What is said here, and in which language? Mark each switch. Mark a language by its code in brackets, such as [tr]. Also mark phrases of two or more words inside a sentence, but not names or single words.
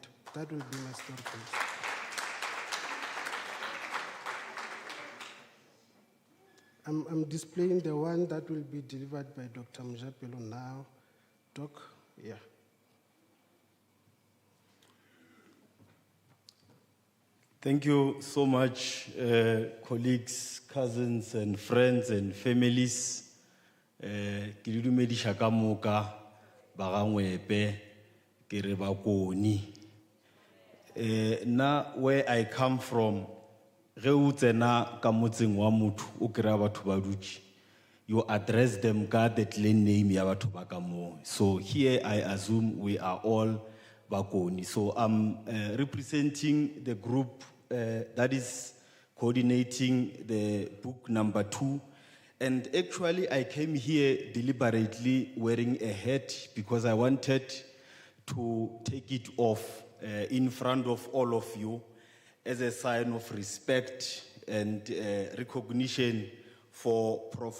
[en] That will be my story, please. I'm displaying the one that will be delivered by Dr. Mjapelo now. Doc, yeah. Thank you so much, colleagues, cousins, and friends and families. [nso] Ke le dumedisha ka moka ba ga Ngoepe ke re ba koni. [en] Na where I come from, [nso] ge o tsena ka motseng wa motho o kry-a batho ba dutse, [en] you address them ka the clan name [nso] ya batho ba ka mo. [en] So here I assume we are all Bakoni. So I'm representing the group that is coordinating the book number 2. And actually I came here deliberately wearing a hat because I wanted to take it off in front of all of you as a sign of respect and recognition for Prof.